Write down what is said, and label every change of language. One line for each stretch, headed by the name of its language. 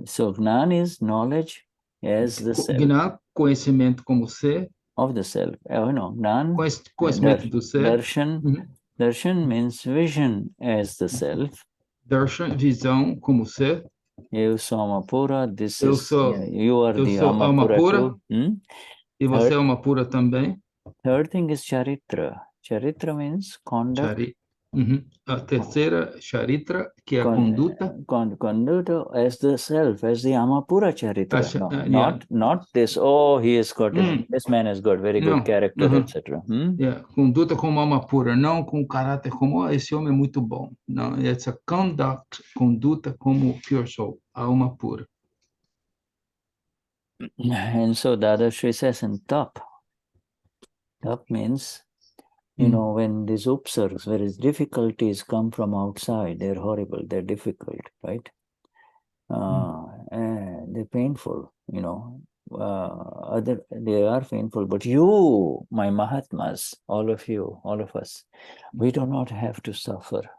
English: So Gnan is knowledge as the self.
Portuguese: Gnan, conhecimento como ser.
English: Of the self. No, Gnan,
Portuguese: Conhecimento do ser.
English: Darshan, Darshan means vision as the self.
Portuguese: Darshan, visão como ser. Eu sou Amapura, this Eu
English: is,
Portuguese: sou,
English: you are
Portuguese: eu
English: the
Portuguese: sou
English: Amapura too.
Portuguese: E você é Amapura também.
English: Third thing is Charitra. Charitra means conduct.
Portuguese: A terceira, Charitra, que é a conduta.
English: Conduta as the self, as the Amapura Charitra. No, not this, oh, he has got, this man has got very good character, etc.
Portuguese: Conduta como Amapura, não com caráter como, esse homem é muito bom.
English: Não, it's a conduct,
Portuguese: conduta como
English: pure soul, a Amapura. And so Dadashri says in Tap. Tap means, you know, when these upsurges, where difficulties come from outside, they're horrible, they're difficult, right? And they're painful, you know. They are painful, but you, my Mahatmas, all of you, all of us, we do not have to suffer.